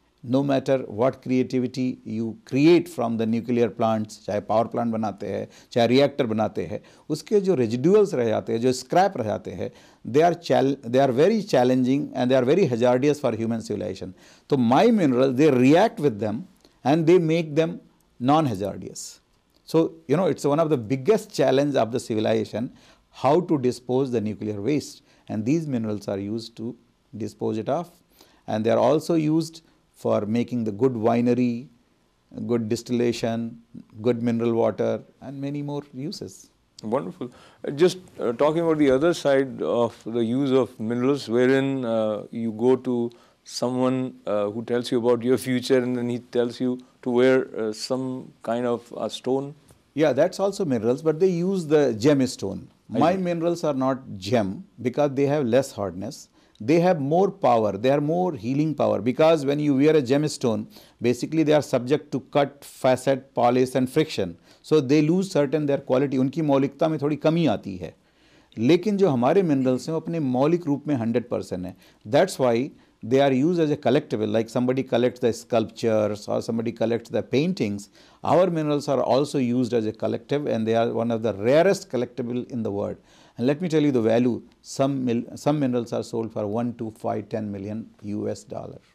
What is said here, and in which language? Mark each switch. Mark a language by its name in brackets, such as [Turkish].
[English] no matter what creativity you create from the nuclear plants, [Hindi] चाहे power plant बनाते हैं, चाहे रिएक्टर बनाते हैं, उसके जो रेजिडुअल्स रह जाते हैं, [English] जो स्क्रैप रह जाते हैं, they are very challenging and they are very hazardous for human civilisation. तो my mineral, they react with them and they make them non-hazardous. So, you know, it's one of the biggest challenge of the civilization, how to dispose the nuclear waste. And these minerals are used to dispose it off. And they are also used for making the good winery, good distillation, good mineral water, and many more uses. Wonderful. Just talking about the other side of the use of minerals, wherein you go to someone who tells you about your future and then he tells you to wear some kind of a stone. Yeah, that's also minerals, but they use the gemstone. My minerals are not gem because they have less hardness. They have more power. They are more healing power because when you wear a gemstone, basically they are subject to cut, facet, polish and friction. So they lose certain their quality. [Hindi] उनकी मौलिकता में थोड़ी कमी आती है. लेकिन जो हमारे minerals हैं वो अपने मौलिक रूप में 100% है. [English] That's why they are used as a collectible, like somebody collects the sculptures or somebody collects the paintings. Our minerals are also used as a collective and they are one of the rarest collectible in the world. And let me tell you the value. Some minerals are sold for 1 to 5, 10 million US dollar.